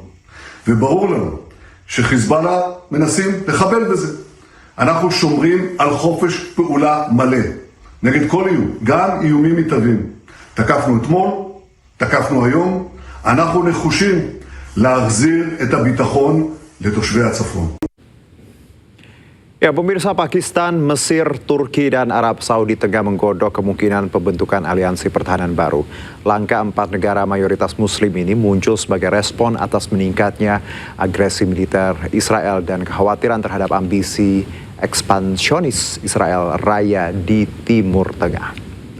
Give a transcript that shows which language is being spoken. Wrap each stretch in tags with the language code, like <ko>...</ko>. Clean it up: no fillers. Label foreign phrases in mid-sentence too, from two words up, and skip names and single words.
<he>וברור לנו שחיזבאללה מנסים לחבל בזה. אנחנו שומרים על חופש פעולה מלא. נגד כל איום, גם איומים מתהווים. תקפנו אתמול, תקפנו היום. אנחנו נחושים להחזיר את הביטחון לתושבי הצפון.</he> <id>Ya, pemirsa, Pakistan, Mesir, Turki, dan Arab Saudi tengah menggodok kemungkinan pembentukan aliansi pertahanan baru. Langkah 4 negara mayoritas muslim ini muncul sebagai respon atas meningkatnya agresi militer Israel dan kekhawatiran terhadap ambisi ekspansionis Israel Raya di Timur Tengah.</id>